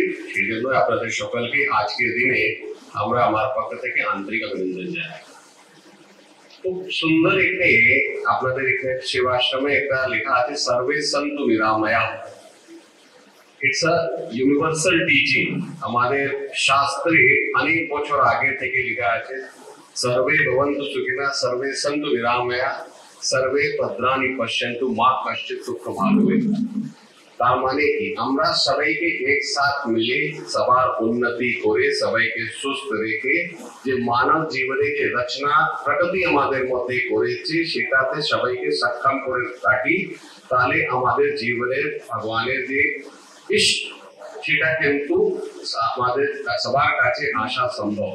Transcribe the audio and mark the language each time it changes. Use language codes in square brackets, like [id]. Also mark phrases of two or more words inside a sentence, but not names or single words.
[bn] সেই জন্য আপনাদের সকলকে আজকের দিনে আমরা আমার পক্ষ থেকে আন্তরিক অভিনন্দন জানাই। খুব সুন্দর এখানে আপনাদের এখানে শিবাশ্রমে একটা লেখা আছে, [sa] সর্বে সন্তু নিরাময়া। [en] It's a universal teaching. [bn] আমাদের শাস্ত্রে অনেক বছর আগে থেকে লেখা আছে, [sa] सर्वे भवन्तु सुखिनः, सर्वे सन्तु निरामया, सर्वे भद्राणि पश्यन्तु मा कश्चित् दुःखं भवेत्। [bn] তার মানে কি, আমরা সবাইকে একসাথে মিলে সবার উন্নতি করে, সবাইকে সুস্থ রেখে যে মানব জীবনে যে রচনা প্রকৃতি আমাদের মধ্যে করেছে, সেটাতে সবাইকে সক্ষম করে রাখি, তাহলে আমাদের জীবনের ভগবানের যে ইষ্ট, সেটা কিন্তু আমাদের সবার কাছে আসা সম্ভব।